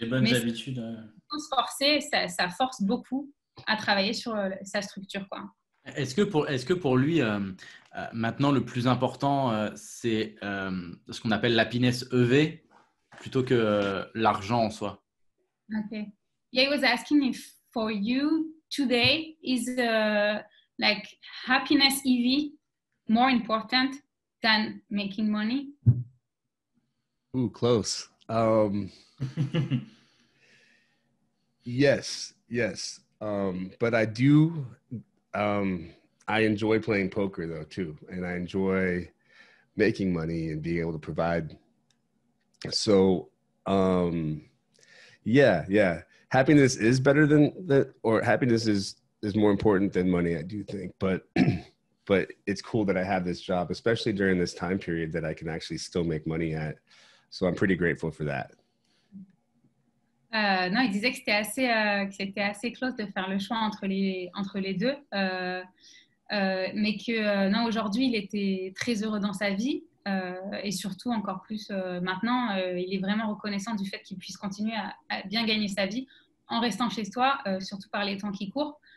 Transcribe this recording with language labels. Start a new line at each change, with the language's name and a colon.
French: Les bonnes habitudes. Faut se forcer, ça force beaucoup à travailler sur sa structure, quoi. Est-ce que pour lui, maintenant, le plus important, c'est ce qu'on appelle l'happiness EV plutôt que l'argent en soi?
English: Okay. Yeah, I was asking if for you today is like happiness EV more important than making money? Ooh, close. Yes. But I do, I enjoy playing poker though too. And I enjoy making money and being able to provide. So, yeah. Happiness is better than that, or happiness is more important than money, I do think. But it's cool that I have this job, especially during this time period that I can actually still make money at. So I'm pretty grateful for that.
French: Non, il disait que c'était assez close de faire le choix entre les deux, mais que non, aujourd'hui, il était très heureux dans sa vie, et surtout encore plus maintenant, il est vraiment reconnaissant du fait qu'il puisse continuer à bien gagner sa vie en restant chez soi, surtout par les temps qui courent.